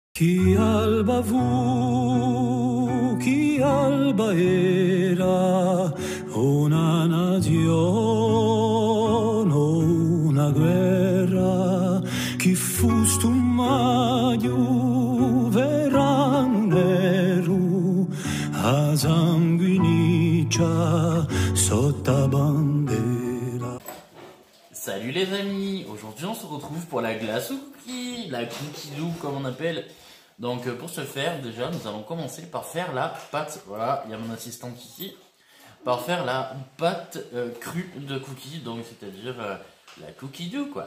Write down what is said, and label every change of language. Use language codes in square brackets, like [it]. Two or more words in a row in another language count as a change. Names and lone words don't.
[co] Chi alba fu, chi alba era, una nazione, una guerra, chi fu stu maggio, verano nero, a sanguiniccia, sotto bandera. [fr] Salut les amis, aujourd'hui on se retrouve pour la glace au cookie, la cookie doux comme on appelle. Donc pour ce faire, déjà nous allons commencer par faire la pâte, voilà, il y a mon assistante ici, par faire la pâte crue de cookie, donc c'est-à-dire la cookie doux quoi.